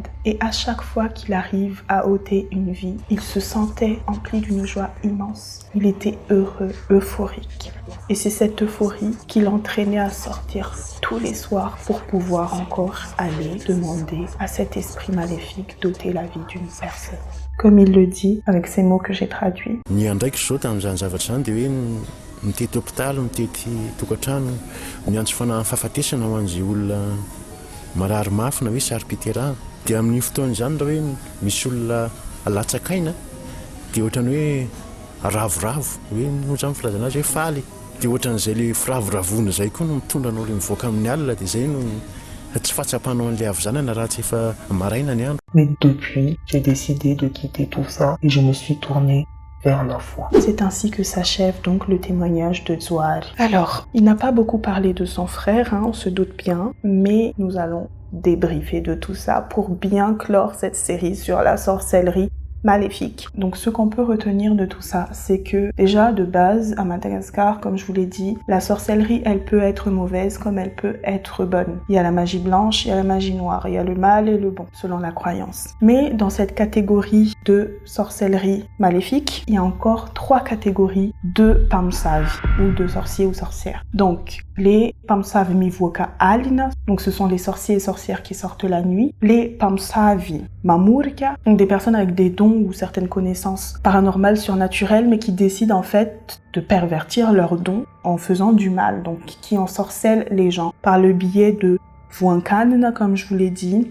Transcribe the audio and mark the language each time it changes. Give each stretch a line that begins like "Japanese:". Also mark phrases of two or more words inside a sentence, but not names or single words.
French: Et à chaque fois qu'il arrive à ôter une vie, il se sentait empli d'une joie immense. Il était heureux, euphorique. Et c'est cette euphorie qui l'entraînait à sortir tous les soirs pour pouvoir encore aller demander à cet esprit maléfique d'ôter la vie d'une personne. Comme il le dit avec ces mots que j'ai traduits.
Malagasy: Ny andraiky zao tamin'izany zavatra zany dia hoe mitety hôpitaly, mitety tokantrano, miantso fahafatesana ho an'izay olona marary mafy na hoe sary-piterahana. Dia amin'ny fotoan'izany raha hoe misy olona alatsakaina dia ohatrany hoe ravoravo, hoe noho izany filazana azy hoe faly. Dia ohatran'izay le firavoravona izay koa no mitondra anao ilay mivoaka amin'ny alina dia izay no tsy fatsapanao an'ilay avy zanana raha tsy efa maraina ny andro.
French: Mais depuis, j'ai décidé de quitter tout ça et je me suis tournée vers la foi. C'est ainsi que s'achève donc le témoignage de Dzuar. Alors, il n'a pas beaucoup parlé de son frère, on se doute bien, mais nous allons débriefer de tout ça pour bien clore cette série sur la sorcellerie maléfique. Donc ce qu'on peut retenir de tout ça, c'est que déjà de base à Madagascar, comme je vous l'ai dit, la sorcellerie elle peut être mauvaise comme elle peut être bonne. Il y a la magie blanche, il y a la magie noire, il y a le mal et le bon selon la croyance. Mais dans cette catégorie de sorcellerie maléfique, il y a encore 3 catégories de pamsavi ou de sorciers ou sorcières. Donc les
Malagasy: pamsavi mivoka alina,
French: donc ce sont les sorciers et sorcières qui sortent la nuit. Les
Malagasy: pamsavi mamurka,
French: donc des personnes avec des dons ou certaines connaissances paranormales, surnaturelles, mais qui décident en fait de pervertir leurs dons en faisant du mal, donc qui ensorcellent les gens par le biais de Vuankanna, comme je vous l'ai dit.